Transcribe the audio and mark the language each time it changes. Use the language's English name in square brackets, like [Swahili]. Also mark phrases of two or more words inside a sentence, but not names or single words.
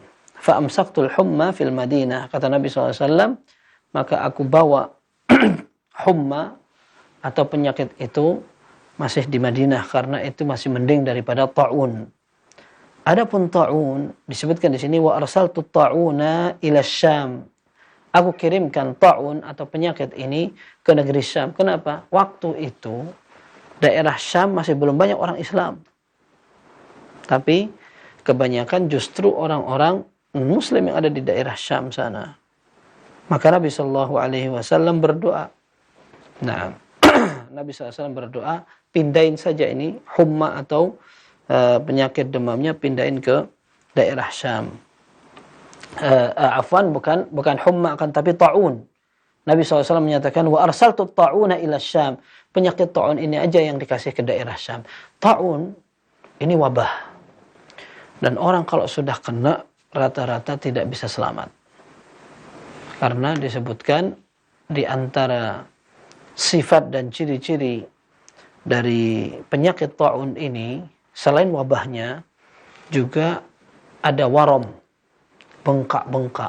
[Arabic] فأمسكت الحمى في المدينة, [Indonesian] kata Nabi SAW, maka aku bawa humma atau penyakit itu masih di Madinah karena itu masih mending daripada ta'un. Adapun ta'un disebutkan di sini [Arabic] وأرسلت الطاعون إلى الشام. [Indonesian] Aku kirimkan ta'un atau penyakit ini ke negeri Syam. Kenapa? Waktu itu daerah Syam masih belum banyak orang Islam. Tapi kebanyakan justru orang-orang Muslim yang ada di daerah Syam sana. Maka Nabi [Arabic] صلى الله عليه وسلم [Indonesian] berdoa. Nah, Nabi SAW berdoa, pindahin saja ini humma atau penyakit demamnya, pindahin ke daerah Syam. Afwan, bukan humma akan tapi ta'un. Nabi SAW menyatakan [Arabic] وأرسلت الطاعون إلى الشام. [Indonesian] Penyakit ta'un ini aja yang dikasih ke daerah Syam. Ta'un ini wabah. Dan orang kalau sudah kena rata-rata tidak bisa selamat. Karena disebutkan di antara sifat dan ciri-ciri dari penyakit ta'un ini, selain wabahnya, juga ada warom, bengkak-bengkak.